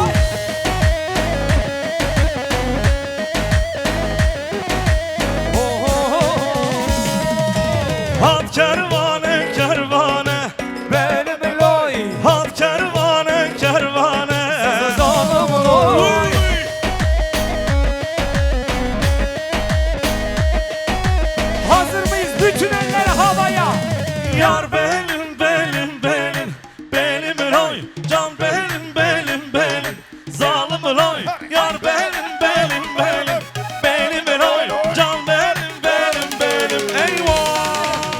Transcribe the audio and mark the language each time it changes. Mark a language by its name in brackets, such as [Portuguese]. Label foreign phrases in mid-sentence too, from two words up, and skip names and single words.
[Kurdish] Hat kervane kervane [Turkish] Benim loy. [Kurdish] hat kervane kervane. [Turkish] Zalim loy. Hazır mıyız? Bütün eller havaya. Yar benim benim benim benim loy can benim benim benim zalim loy. Yar benim benim benim benim loy can benim benim benim eyvah.